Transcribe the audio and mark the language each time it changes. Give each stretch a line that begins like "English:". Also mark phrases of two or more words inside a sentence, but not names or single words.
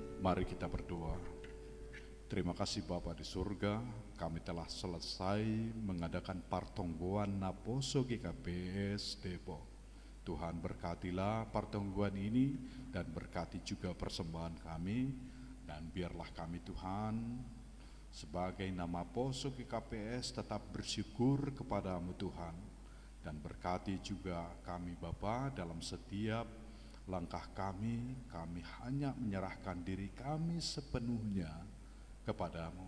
Indonesian: Mari kita berdoa. Terima kasih Bapa di surga, kami telah selesai mengadakan partonggoan Naposo GKPS Depok. Tuhan berkatilah partonggoan ini dan berkati juga persembahan kami, dan biarlah kami Tuhan sebagai nama Poso GKPS tetap bersyukur kepadamu Tuhan, dan berkati juga kami Bapa dalam setiap langkah kami hanya menyerahkan diri kami sepenuhnya kepadamu.